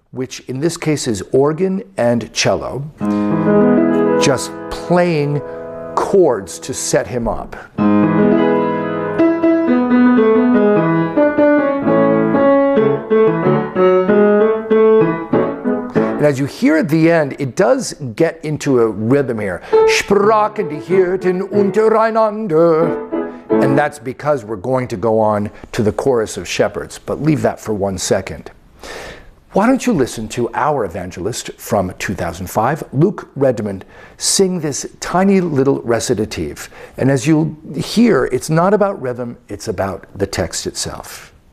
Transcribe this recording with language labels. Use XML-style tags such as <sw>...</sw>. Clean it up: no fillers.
<en>which in this case is organ and cello, just playing chords to set him up. And as you hear at the end, it does get into a rhythm here.</en> <de>Sprachen die Hirten untereinander.</de> <en>And that's because we're going to go on to the chorus of shepherds. But leave that for 1 second. Why don't you listen to our evangelist from 2005, Luke Redmond, sing this tiny little recitative. And as you'll hear, it's not about rhythm, it's about the text itself.</en>